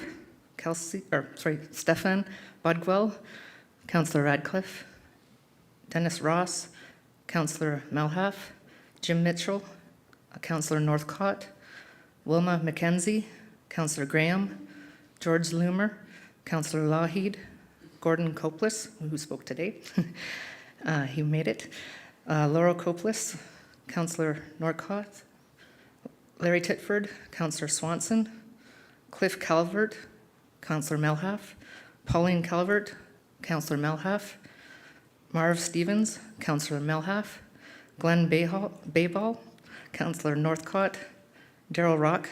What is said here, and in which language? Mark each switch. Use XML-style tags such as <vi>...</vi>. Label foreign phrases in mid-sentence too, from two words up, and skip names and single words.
<en>Stefan Bodwell, Councillor Radcliffe. Dennis Ross, Councillor Melhalf. Jim Mitchell, Councillor Northcott. Wilma McKenzie, Councillor Graham. George Loomer, Councillor Lougheed, Gordon Copeless, who spoke today, he made it, Laurel Copeless, Councillor Norcott, Larry Titford, Councillor Swanson, Cliff Calvert, Councillor Melhalf, Pauline Calvert, Councillor Melhalf, Marv Stevens, Councillor Melhalf, Glenn Bayball, Councillor Northcott, Daryl Rock,</en>